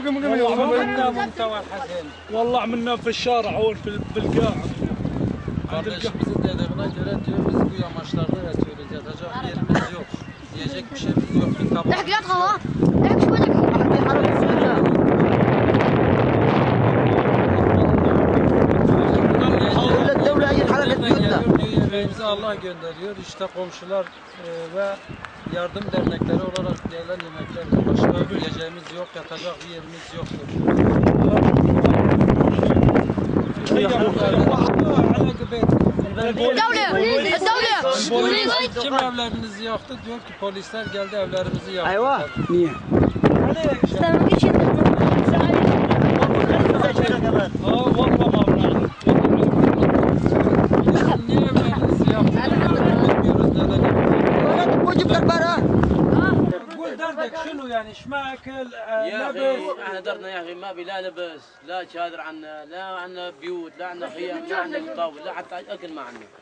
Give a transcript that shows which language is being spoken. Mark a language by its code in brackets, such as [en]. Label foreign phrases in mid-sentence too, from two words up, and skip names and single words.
[ar] والله مستوى الحسن والله عملنا في الشارع هون في القاع. [tr] Kardeşimizin dediğine göre diyor biz bu yamaçlarda yatıyoruz. Yatacak yerimiz yok. Yiyecek bir şeyimiz yok. Bir tabak. [ar] احكي لا تخوف احكي شو بدك الدولة هي اللي حركت بيوتنا. [tr] Yemeğimizi Allah gönderiyor. İşte komşular ve yardım dernekleri olarak gelen yemekler. Başka yiyeceğimiz yok. Yatacak bir yerimiz yoktur. [ar] الدولة [tr] Kim evlerinizi yaktı? Diyor ki polisler geldi evlerimizi yaktı. [ar] ايوه نية [tr] Niye evlerinizi yaktı? Bilmiyoruz neden. [ar] وجب كربارة قول دردك شنو يعني ايش ماكل يا لبس؟ اخي احنا درنا يا اخي ما بي لا لبس لا شادر عنا لا عنا بيوت لا عنا خيام لا عنا طاول لا حتى اكل ما عنا.